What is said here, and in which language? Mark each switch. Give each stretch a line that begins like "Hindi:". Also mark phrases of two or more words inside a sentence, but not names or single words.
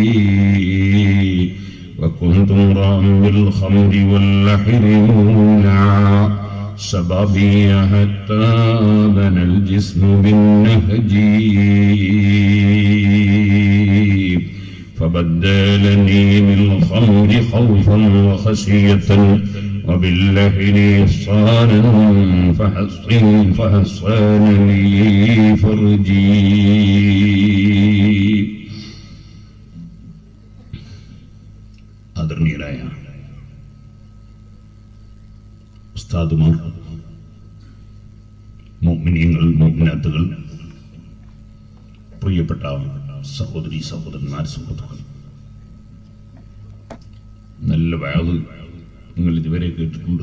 Arabic: وكنت امرأ بالخمر واللحر مولعا شبابي حتى بنى الجسم بالنهج فبدلني بالخمر خوفا وخشية وباللحن إحصانا فحصن لي فرجي.
Malayalam: ആദരണീയരായ ഉസ്താദുമാർ, മുഅ്മിനീങ്ങൾ, മുഅ്മിനാത്തുകൾ, പ്രിയപ്പെട്ട സഹോദരി സഹോദരന്മാർ, സുഹൃത്തുക്കൾ, നല്ല വഅദ് നിങ്ങൾ ഇതുവരെ കേട്ടിട്ടുണ്ട്.